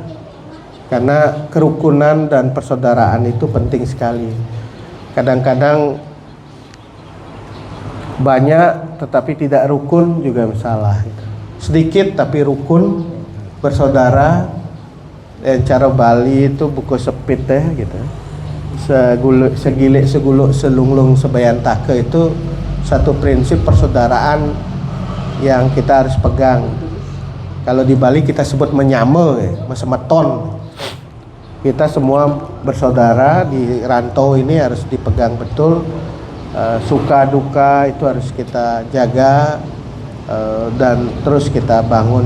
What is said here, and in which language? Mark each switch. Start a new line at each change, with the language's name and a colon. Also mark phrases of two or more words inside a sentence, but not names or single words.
Indonesian: Karena kerukunan dan persaudaraan itu penting sekali. Kadang-kadang banyak tetapi tidak rukun juga masalah gitu. Sedikit tapi rukun, bersaudara. Cara Bali itu buku sepit gitu.
Balinese: Segilik seguluk selunglung sebayantake
Indonesian: itu satu prinsip persaudaraan yang kita harus pegang. Kalau di Bali kita sebut
Balinese: menyame, mesemeton.
Indonesian: Kita semua bersaudara di rantau ini harus dipegang betul. Suka duka itu harus kita jaga dan terus kita bangun.